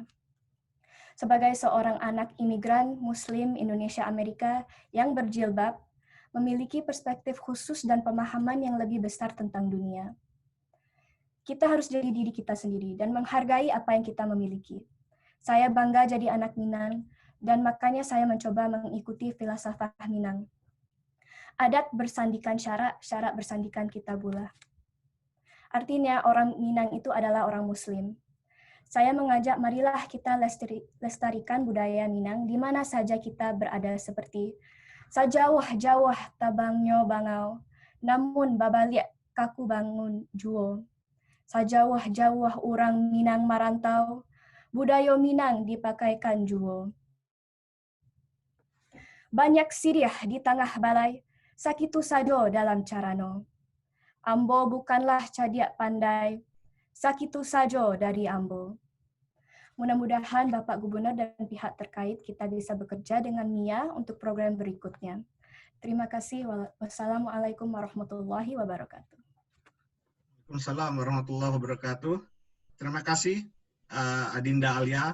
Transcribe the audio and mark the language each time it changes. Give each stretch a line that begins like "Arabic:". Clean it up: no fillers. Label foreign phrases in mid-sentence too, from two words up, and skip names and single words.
Indonesian: Sebagai seorang anak imigran Muslim Indonesia-Amerika yang berjilbab, memiliki perspektif khusus dan pemahaman yang lebih besar tentang dunia. Kita harus jadi diri kita sendiri dan menghargai apa yang kita memiliki. Saya bangga jadi anak Minang, dan makanya saya mencoba mengikuti filsafat Minang. Adat bersandikan syarak, syarak bersandikan kitabullah. Artinya orang Minang itu adalah orang Muslim. Saya mengajak marilah kita lestarikan budaya Minang di mana saja kita berada seperti
Minangkabau: sajauh-jauh tabangnya bangau, namun babaliak kaku bangun juo. Sajauh-jauh orang Minang marantau, budaya Minang dipakaikan juo. Banyak siriah di tengah balai, sakitu sajo dalam carano. Ambo bukanlah cadiak pandai, sakitu sajo dari Ambo.
Indonesian: Mudah-mudahan Bapak Gubernur dan pihak terkait kita bisa bekerja dengan Mia untuk program berikutnya. Terima kasih.
Arabic: والسلام عليكم ورحمة الله وبركاته. وعليكم السلام ورحمة الله وبركاته.
Indonesian: Terima kasih Adinda Alia.